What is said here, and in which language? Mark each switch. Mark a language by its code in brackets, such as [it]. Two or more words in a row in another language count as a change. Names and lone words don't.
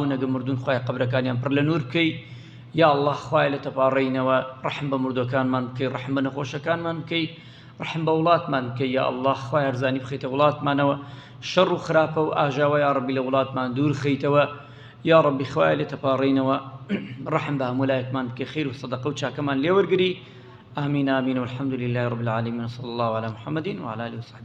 [ckb] نەگە مردوون خوای قەبرەکانیان پڕ لە نور بکەی [ar] یا الله [ckb] خوای لە تەپاڕەینەوە ڕحم بە مردوەکانمان بکەی ڕحم بە نەخۆشەکانمان بکەی ڕحم بە وڵاتمان بکەی یا الله خوای هەرزانی بخەیتە وڵاتمانەوە شەڕ و خراپە و ئاژاوە [ar] یا ڕەبی [ckb] لە وڵاتمان دوور خەیتەوە [ar] یا ڕەبی [ckb] خوای لە تەپاڕەینەوە ڕحم بە هەموو لایەکمان بکەی خیر و سەدەقە و چاکەمان لێوەرگری [ar] آمين آمين والحمد لله رب العالمين صلى الله على محمد وعلى آله وصحبه